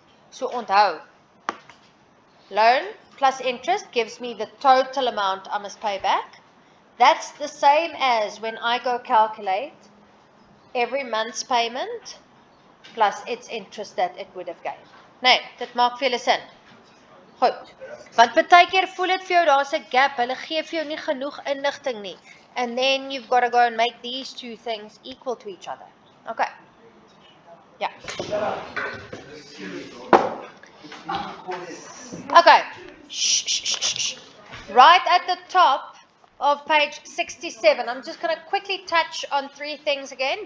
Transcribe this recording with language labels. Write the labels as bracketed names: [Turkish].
[Afrikaans] So onthou, [English] loan plus interest gives me the total amount I must pay back. That's the same as when I go calculate every month's payment plus its interest that it would have gained. [Afrikaans] Nee, dit maak vir julle sin. Goed. Want baie keer voel dit vir jou daar's 'n gap, hulle gee vir jou nie genoeg inligting nie. [English] And then you've got to go and make these two things equal to each other. Okay. Yeah. Okay. Shh, shh, shh, shh. Right at the top of page 67, I'm just going to quickly touch on three things again.